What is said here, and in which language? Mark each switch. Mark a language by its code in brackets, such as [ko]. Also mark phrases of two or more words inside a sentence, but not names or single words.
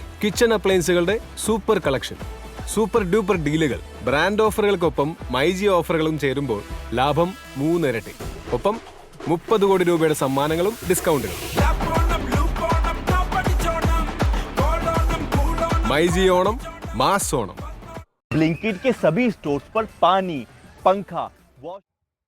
[en] kitchen appliancesഉകളുടെ super collection, super duper dealsഉകൾ, [ml] ബ്രാൻഡ് ഓഫറുകൾക്കൊപ്പം മൈജി ഓഫറുകളും ചേരുമ്പോൾ ലാഭം 3 ഇരട്ടി. ഒപ്പം 30 കോടി രൂപയുടെ സമ്മാനങ്ങളും ഡിസ്കൗണ്ടുകളും. മൈജി ഓണം, മാസ് ഓണം. [hi] ब्लिंकिट के सभी स्टोर्स पर पानी, पंखा, वॉश